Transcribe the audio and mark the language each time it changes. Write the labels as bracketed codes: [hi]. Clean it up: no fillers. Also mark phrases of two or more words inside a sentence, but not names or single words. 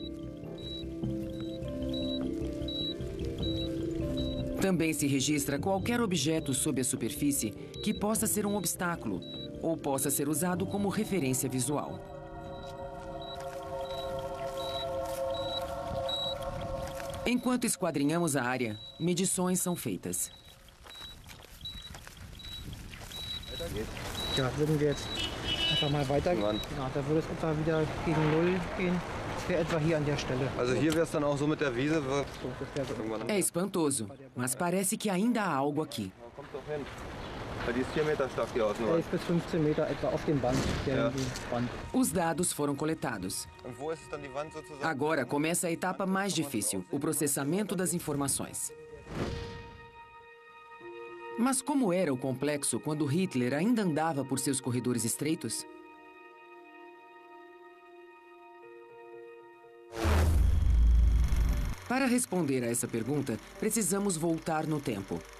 [pt] Também se registra qualquer objeto sob a superfície que possa ser um obstáculo ou possa ser usado como referência visual. Enquanto esquadrinhamos a área, medições são feitas. [de] Ja, würden wir jetzt einfach mal weitergehen. Ja, da würde es etwa wieder gegen Null gehen. Das wäre etwa hier an der Stelle. Also hier wäre es dann auch so mit der Wiese. [pt] É espantoso, mas parece que ainda há algo aqui. [de] Die ist 4 Meter stark hier außen. Der ist bis 15 Meter etwa auf dem Band. [pt] Os dados foram coletados. [de] Und wo ist es dann die Wand sozusagen? [pt] Agora começa a etapa mais difícil, o processamento das informações. Mas como era o complexo quando Hitler ainda andava por seus corredores estreitos? Para responder a essa pergunta, precisamos voltar no tempo.